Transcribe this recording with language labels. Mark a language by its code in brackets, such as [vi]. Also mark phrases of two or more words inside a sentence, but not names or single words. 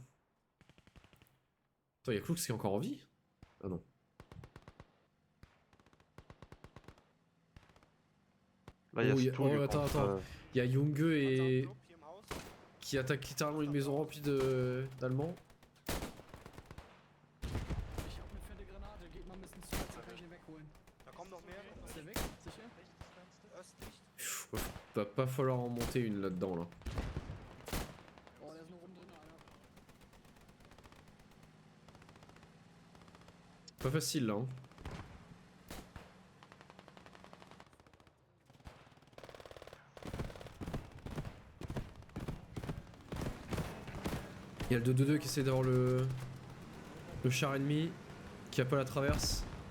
[fr] Attends, y'a Clooks qui est encore en vie? Ah non. Là, il y a Oh, Stu, oh, lui, attends, contre, attends. Il y a Junge et... qui attaque littéralement une maison remplie d'Allemands. [de] Ich hab eine fette Granate, geht mal ein bisschen zu, dann kann ich ihn wegholen. Da kommen noch mehr. Ist der weg? Sicher? Östlich. Pff, [fr] va pas falloir en monter une là-dedans, là. [de] Oh, der ist nur rum drin, Alter. [fr] Pas facile, là, hein. Il y a le 2-2-2 qui essaie d'avoir le char ennemi, qui a pas la traverse.